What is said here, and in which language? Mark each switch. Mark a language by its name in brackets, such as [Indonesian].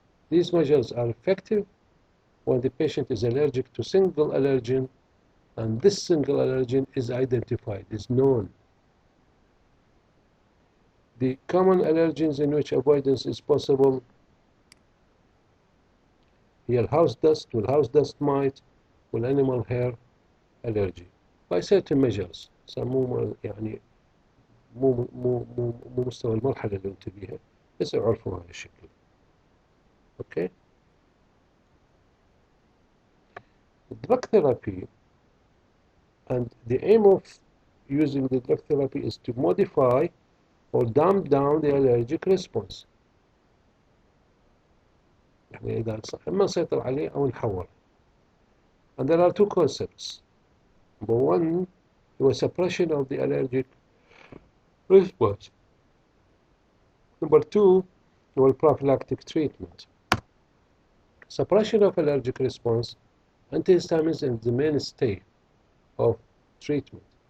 [English] These measures are effective when the patient is allergic to single allergen and this single allergen is identified, is known. The common allergens in which avoidance is possible [Arabic] هي [English] الhouse dust والhouse dust mite والanimal hair allergy by certain measures. [Arabic] مو يعني مو مستوى المرحلة اللي انت بيها، بس يعرفوا هذا الشكل. [English] Okay. Drug therapy, and the aim of using the drug therapy is to modify or dumb down the allergic response. [Arabic] يعني إذا إما نسيطر عليه أو نحوله. [English] And there are two concepts. Number one was suppression of the allergic response. Number two was prophylactic treatment. Suppression of allergic response, antihistamines is the mainstay of treatment.